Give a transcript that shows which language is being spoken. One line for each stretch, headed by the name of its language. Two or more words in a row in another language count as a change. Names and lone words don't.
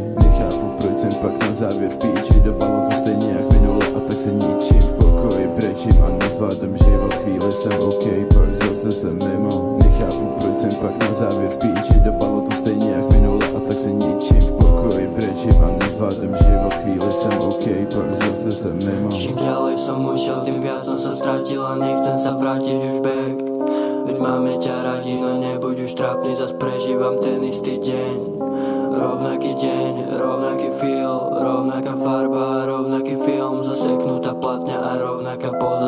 Czech: Nechápu, proč jsem pak na závěr v píči, dopalo to stejně jak minule a tak se ničím v pokoji brečím a nezvládám život. Chvíli jsem OK, pak zase jsem mimo. Nechápu, proč jsem pak na závěr v píči, dopalo to stejně jak minule a tak se ničím v pokoji brečím a nezvládám život. Chvíli jsem OK, pak zase jsem mimo.
Slovak: Čím ďalej som ušiel, tým viac som sa stratil a nechcem sa vrátiť už back. Veď máme ťa radi, no nebuď už trápny, zas prežívam ten istý deň. Rovnaký deň, rovnaký feel, rovnaká farba, rovnaký film, zaseknutá platňa a rovnaká poza.